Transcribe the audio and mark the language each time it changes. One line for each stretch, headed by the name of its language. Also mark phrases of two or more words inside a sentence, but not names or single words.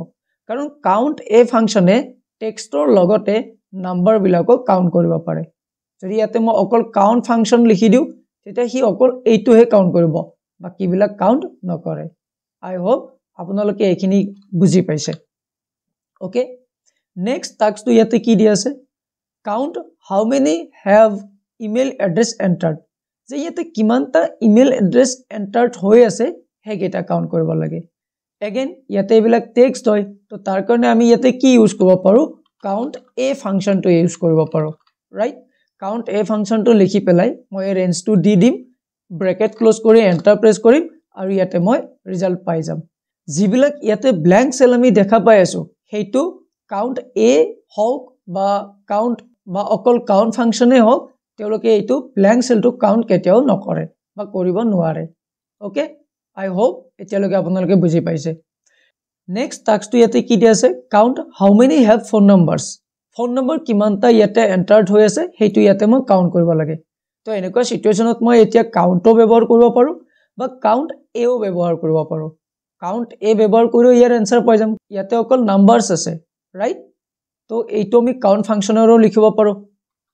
Assamese: কাৰণ কাউন্ট a ফাংচনে টেক্সটৰ লগতে নাম্বাৰ বিলাকক কাউন্ট কৰিব পাৰে। যদি ইয়াতে মই অকল কাউন্ট ফাংচন লিখি দিও, তেতিয়া হি অকল এইটোহে কাউন্ট কৰিব, বাকি বিলাক কাউন্ট নকৰে।
English: I hope
Assamese: আপোনালোকে এইখিনি বুজি পাইছে। ওকে, নেক্সট টাস্কটো ইয়াতে কি দিয়া আছে,
English: count how many have email address entered.
Assamese: যে ইয়াতে কিমানটা
English: email address entered
Assamese: হৈ আছে হেকেটা কাউন্ট কৰিব লাগে। এগেইন ইয়াতে এইবিলাক টেক্সট হয়, তো তাৰ কাৰণে আমি ইয়াতে কি ইউজ কৰিব পাৰো, কাউন্ট a ফাংচনটো ইউজ কৰিব পাৰো, ৰাইট। কাউন্ট a ফাংচনটো লিখি পেলাই মই এই ৰেঞ্জটো দি দিম,
English: bracket close
Assamese: কৰি
English: enter press
Assamese: কৰিম আৰু ইয়াতে মই ৰিজাল্ট পাই যাম। যিবিলাক ইয়াতে
English: blank cell
Assamese: আমি দেখা পাই আছো, হেইটো কাউন্ট a হওক বা কাউন্ট বা অকল কাউন্ট ফাংচনে হওক, তেওঁলোকে এইটো
English: blank cell
Assamese: কাউন্ট কেতিয়াও নকৰে বা কৰিব নোৱাৰে।
English: okay, I hope
Assamese: এতিয়ালৈকে আপোনালোকে বুজি পাইছে। নেক্সট টাস্কটো ইয়াতে কি দিয়া আছে,
English: count how many have phone numbers. phone number
Assamese: কিমানটা ইয়াতে এন্টাৰড হৈ আছে হেইটো ইয়াতে মই কাউন্ট কৰিব লাগে। তো এনেকুৱা সিচুৱেচনত মই এতিয়া কাউন্টও ব্যৱহাৰ কৰিব পাৰো বা কাউন্ট এও ব্যৱহাৰ কৰিব পাৰো। কাউন্ট a ব্যৱহাৰ কৰি ইয়াৰ আনসাৰ পাই যাম। ইয়াতে অকল নাম্বাৰস আছে, ৰাইট। তো এইটো আমি কাউন্ট ফাংচনৰো লিখিব পাৰো।